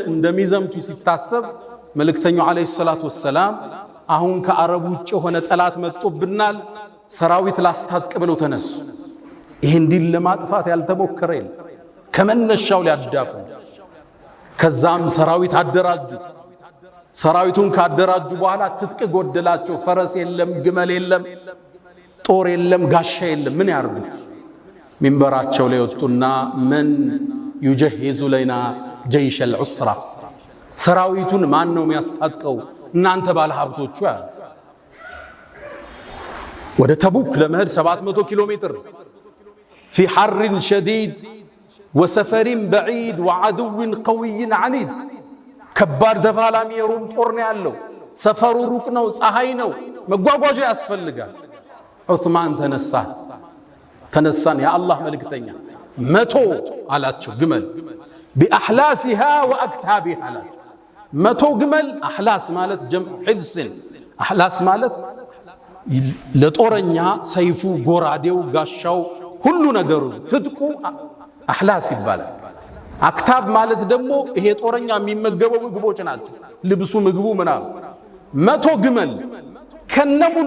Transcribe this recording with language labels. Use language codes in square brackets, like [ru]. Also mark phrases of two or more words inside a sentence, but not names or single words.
[am] እንደሚዘምቱ ሲታሰብ መልእክተኛው ዓለይሂ ሰላቱ ወሰላም አሁን ከአረብ ውጭ የሆነ ጠላት መጥቶብናል፣ ሰራዊት ላስታጥቅ ብለው ተነሱ። ይሄን ዲን ለማጥፋት ያልተሞከረ የለም። ከመነሻው ሊያዳፉ ከዛም ሰራዊት አደራጁ። ሰራዊቱን ካደራጁ በኋላ ትጥቅ ጎደላቸው። ፈረስ የለም፣ ግመል የለም፣ ጦር የለም፣ ጋሻ የለም። ምን ያርጉት? ሚንበራቸው ላይ ወጡና [ar] من يجهز لنا جيش العسرة [am] ሰራዊቱን ማን ነው የሚያስታጥቀው እናንተ ባለ ሀብቶቹ አሉ ወደ ተቡክ ለመሄድ 700 ኪሎ ሜትር [ar] في حر شديد وسفر بعيد وعدو قوي عنيد [am] ከባድ ተፋላሚ የሮም ጦር ነው ያለው ሰፈሩ ሩቅ ነው ፀሐይ ነው መጓጓዣ ያስፈልጋል ዑስማን ተነሳን የአላህ መልእክተኛ 100 አላቸው ግመል [ar] بأحلاسها وأكتابها [am] አላቸው 100 ግመል አህላስ ማለት [ar] جمع حلس [am] አህላስ ማለት ለጦረኛ ሰይፉ ጎራዴው ጋሻው ሁሉ ነገሩ ትጥቁ አህላስ ይባላል አክታብ ማለት ደግሞ ይሄ ጦረኛ የሚመገበው ምግቦች ናቸው ልብሱ ምግቡ ምናምን 100 ግመል ከነሙሉ